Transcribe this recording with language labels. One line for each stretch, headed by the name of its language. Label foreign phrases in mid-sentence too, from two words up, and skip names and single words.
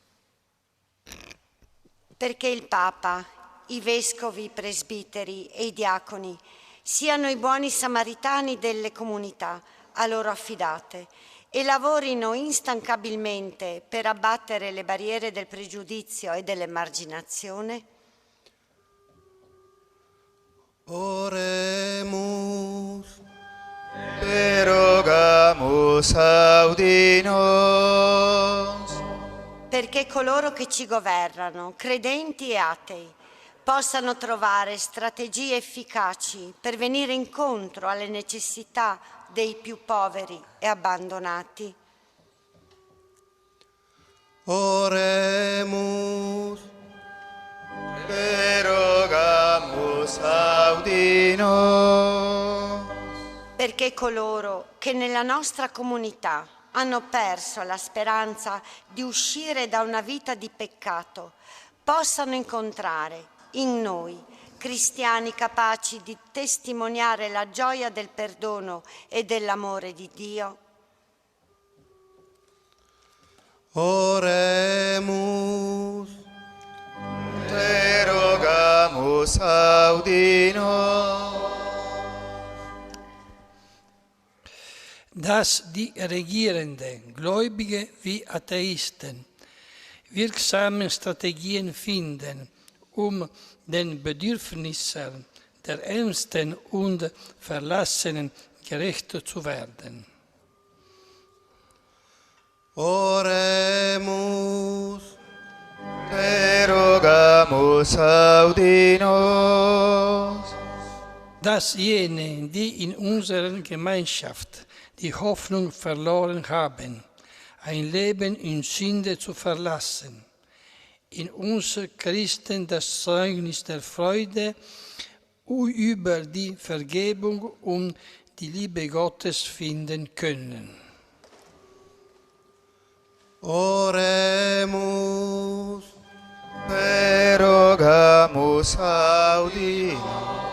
Italian: Perché il Papa, i vescovi, i presbiteri e i diaconi siano i buoni samaritani delle comunità a loro affidate e lavorino instancabilmente per abbattere le barriere del pregiudizio e dell'emarginazione.
Latin: Oremus. Erogamus audi nos.
Italian: Perché coloro che ci governano, credenti e atei, possano trovare strategie efficaci per venire incontro alle necessità dei più poveri e abbandonati.
Latin: Oremus. Te rogamus audi nos.
Italian: Perché coloro che nella nostra comunità hanno perso la speranza di uscire da una vita di peccato possano incontrare in noi cristiani capaci di testimoniare la gioia del perdono e dell'amore di Dio.
Latin: Oremus. Te rogamus audi nos.
German: Dass die Regierenden, Gläubige wie Atheisten, wirksame Strategien finden, den Bedürfnissen der Ärmsten und Verlassenen gerecht zu werden.
Latin: Oremus. Te rogamus audi nos.
German: Dass jene, die in unserer Gemeinschaft die Hoffnung verloren haben, ein Leben in Sünde zu verlassen, in uns Christen das Zeugnis der Freude über die Vergebung und die Liebe Gottes finden können.
Latin: Oremus. Te rogamus audi nos.